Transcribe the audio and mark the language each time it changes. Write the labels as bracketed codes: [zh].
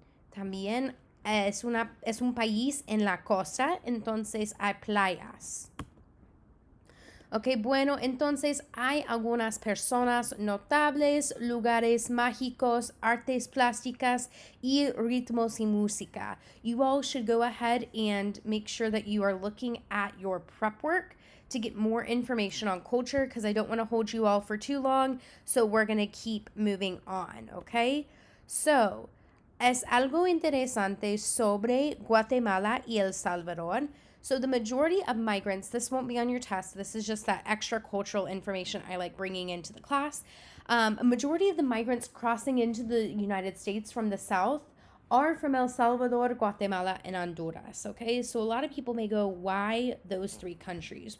[es] También es un país en la costa, entonces hay playas. Ok, bueno, entonces hay algunas personas notables, lugares mágicos, artes plásticas, y ritmos y música. [en] You all should go ahead and make sure that you are looking at your prep work to get more information on culture, because I don't want to hold you all for too long, so we're going to keep moving on, okay? [es] So, es algo interesante sobre Guatemala y El Salvador. [en] So the majority of migrants, this won't be on your test, this is just that extra cultural information I like bringing into the class. A majority of the migrants crossing into the United States from the south are from El Salvador, Guatemala, and Honduras. Okay, so a lot of people may go, why those three countries?